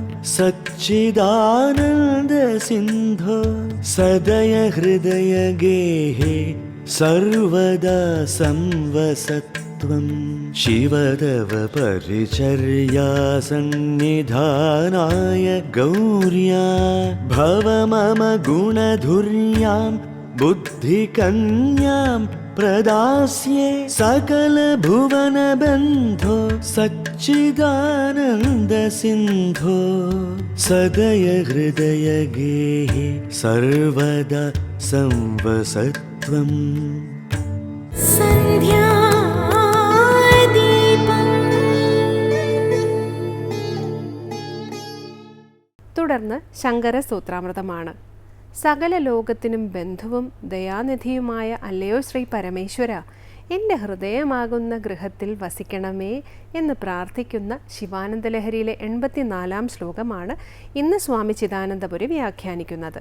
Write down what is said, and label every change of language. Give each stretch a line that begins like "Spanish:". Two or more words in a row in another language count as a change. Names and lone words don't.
Sanskrit: सच्चिदानन्दसिन्धो सदय हृदय गेहे सर्वदा संवसत् शिव तव परिचर्या सन्निधानाय गौर्या भव मम गुणधुर्यां बुद्धिकन्यां प्रदास्ये सकलभुवनबन्धो सच्चिदानन्दसिन्धो सदय हृदय गेहे सर्वदा संवसत्वम्.
Malayalam: തുടർന്ന് ശങ്കര സൂത്രാമൃതമാണ്. സകല ലോകത്തിനും ബന്ധുവും ദയാനിധിയുമായ അല്ലയോ ശ്രീ പരമേശ്വര, എൻ്റെ ഹൃദയമാകുന്ന ഗൃഹത്തിൽ വസിക്കണമേ എന്ന് പ്രാർത്ഥിക്കുന്ന ശിവാനന്ദലഹരിയിലെ 84-ാം ശ്ലോകമാണ് ഇന്ന് സ്വാമി ചിദാനന്ദപുരി വ്യാഖ്യാനിക്കുന്നത്.